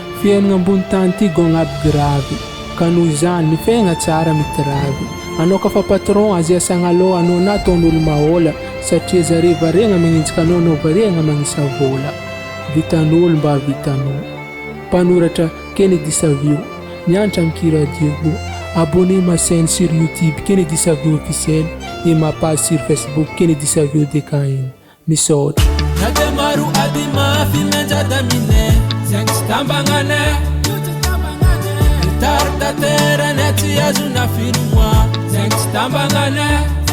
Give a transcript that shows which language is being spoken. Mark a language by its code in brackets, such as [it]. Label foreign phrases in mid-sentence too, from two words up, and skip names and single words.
[mg] Fiainana ambony tany ty gôgna aby gravy. Ka noho izany ny fiaigna tsara mity ravy. Anao ka fa patron azy asagna aloha anao na ataon'olo mahola, satria zare variana magnenjika anao, anao variana magnisa vola. Vitan'olo mba vitanao. Mpanoratra Kennedy Savio, mianatra amin'ny Kira Diego. [fr] Abonnez ma chaîne sur YouTube Kennedy Savio officiel et ma page sur Facebook Kennedy Savio D K N. Misaotra. [mg] Na dia maro ady mafy menjada minay, zegny tsy tambagnanay. Mitary tanterana tsy azo na filomoa, zegny tsy tambagnanay.